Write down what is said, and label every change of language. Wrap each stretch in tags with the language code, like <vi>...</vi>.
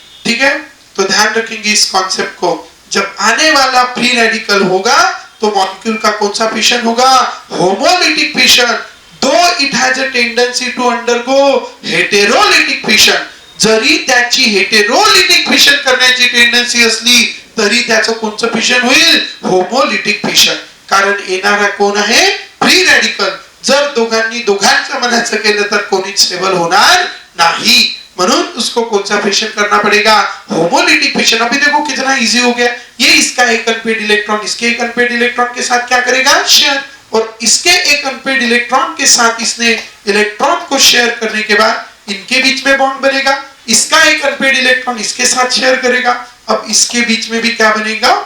<hi>ठीक है, तो ध्यान रखेंगे इस कॉन्सेप्ट को। जब आने वाला फ्री रेडिकल होगा तो मॉलिक्यूल का कौन सा फिशन होगा?</hi> <mr>Homolytic fission.</mr> <en>Though it has a tendency to undergo heterolytic fission,</en> <mr>जरी त्याची हेटेरोलिटिक फिशन करण्याची टेंडन्सी असली तरी त्याचं कोणतं फिशन होईल? Homolytic fission. कारण येणारा कोण आहे? Free radical. जर दोघांचं म्हणायचं केलं तर कोणीच स्टेबल होणार नाही, म्हणून</mr> <hi>उसको कौन सा फिशन करना पड़ेगा?</hi> <mr>Homolytic fission.</mr> <hi>अभी देखो कितना इजी हो गया, ये इसका एक अनपेड इलेक्ट्रॉन इसके एक अनपेड इलेक्ट्रॉन के साथ क्या करेगा? शेयर। और इसके एक अनपेड इलेक्ट्रॉन के साथ इसने इलेक्ट्रॉन को शेयर करने के बाद इनके बीच में बॉन्ड बनेगा, इसका एक अनपेड इलेक्ट्रॉन इसके साथ शेयर करेगा, अब इसके बीच में भी क्या बनेगा?</hi>